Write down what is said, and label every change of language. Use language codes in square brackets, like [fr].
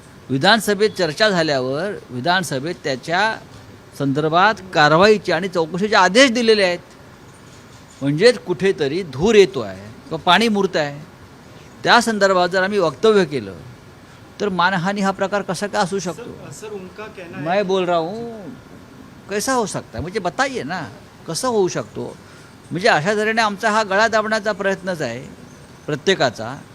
[mr] विधानसभेत चर्चा झाल्यावर विधानसभेत त्याच्या संदर्भात कारवाईचे आणि चौकशीचे आदेश दिलेले आहेत। म्हणजेच कुठेतरी धूर येतो आहे किंवा पाणी मुरत आहे, त्या संदर्भात जर आम्ही वक्तव्य केलं तर मानहानी हा प्रकार कसा काय असू शकतो? [hi] सर उनका कहना है, मैं बोल रहा हूँ कैसा हो सकता है, मुझे बताइए ना [mr] कसं होऊ शकतो? म्हणजे अशा तऱ्हेने आमचा हा गळा दाबण्याचा प्रयत्नच आहे प्रत्येकाचा।